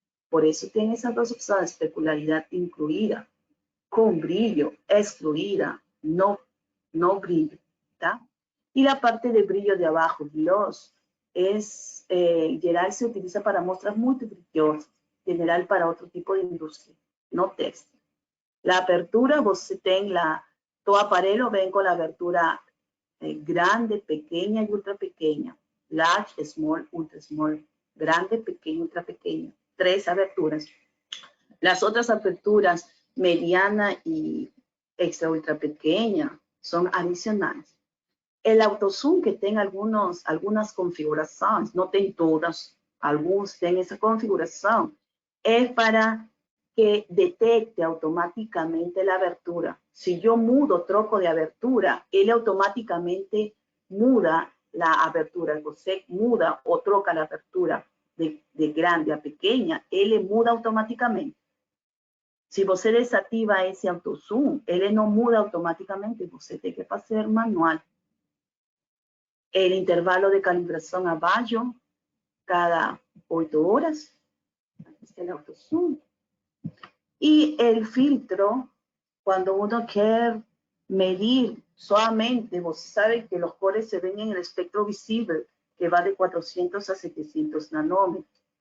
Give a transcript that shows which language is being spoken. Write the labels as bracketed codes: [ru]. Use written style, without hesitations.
[es] Por eso tiene esas 2 opciones, especularidad incluida, con brillo, excluida, no brillo, [pt] ¿tá? [es] Y la parte de brillo de abajo, gloss, general se utiliza para muestras muy brillosas, general para otro tipo de industria, no textil. La apertura, [pt] você tem todo aparelho [es] ven con la abertura grande, pequeña y ultra pequeña. [en] Large, small, ultra small. [es] Grande, pequeño, ultra pequeño. 3 aberturas. Las otras aperturas, mediana y extra ultra pequeña, son adicionales. El autozoom que tiene algunas configuraciones, no tiene todas, algunos tienen esa configuración, es para que detecte automáticamente la abertura. Si yo [pt] troco [es] de abertura, él automáticamente muda [pt] la abertura, você muda ou troca a abertura de grande a pequena, ele muda automaticamente. Se você desativa esse autozoom, ele não muda automaticamente, você tem que fazer manual. [es] El intervalo de calibración abajo cada 8 horas. Aquí está el autozoom. Y el filtro, cuando uno quiere medir solamente, vos sabe que los colores se ven en el espectro visible, que va de 400 a 700 nanómetros.